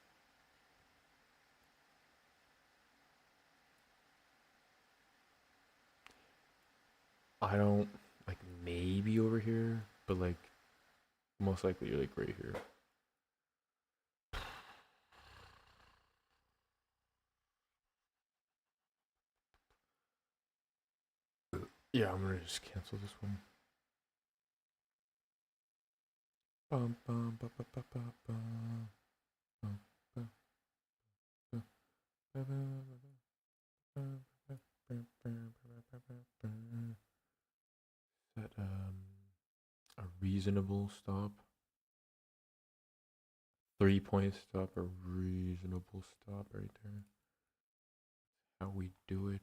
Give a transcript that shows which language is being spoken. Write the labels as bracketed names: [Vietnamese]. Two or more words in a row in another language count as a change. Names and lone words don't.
[English] I don't like maybe over here, but like most likely like right here. Yeah, I'm gonna just cancel this one. Bum, bum, ba, ba, ba, ba, ba. Bum, ba, ba, ba, ba, Set a reasonable stop. 3 point stop, a reasonable stop right there. How we do it.